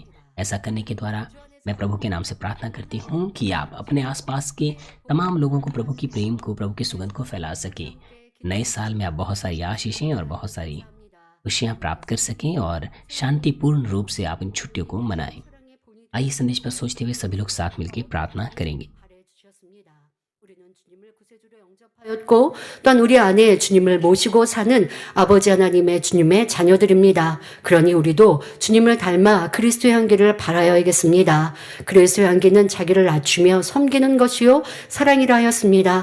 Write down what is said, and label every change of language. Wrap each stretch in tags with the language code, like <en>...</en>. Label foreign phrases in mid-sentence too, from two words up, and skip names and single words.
<hi>ऐसा करने के द्वारा मैं प्रभु के नाम से प्रार्थना करती हूँ कि आप अपने आसपास के तमाम लोगों को प्रभु की प्रेम को, प्रभु की सुगंध को फैला सकें। नए साल में आप बहुत सारी आशीषें और बहुत सारी खुशियाँ प्राप्त कर सकें और शांतिपूर्ण रूप से आप इन छुट्टियों को मनाएं। आइए संदेश पर सोचते हुए सभी लोग साथ मिलकर प्रार्थना करेंगे।</hi> <ko>였고 또한 우리 안에 주님을 모시고 사는 아버지 하나님의 주님의 자녀들입니다. 그러니 우리도 주님을 닮아 그리스도의 향기를 발하여야겠습니다. 그리스도의 향기는 자기를 낮추며 섬기는 것이요 사랑이라 하였습니다.</ko>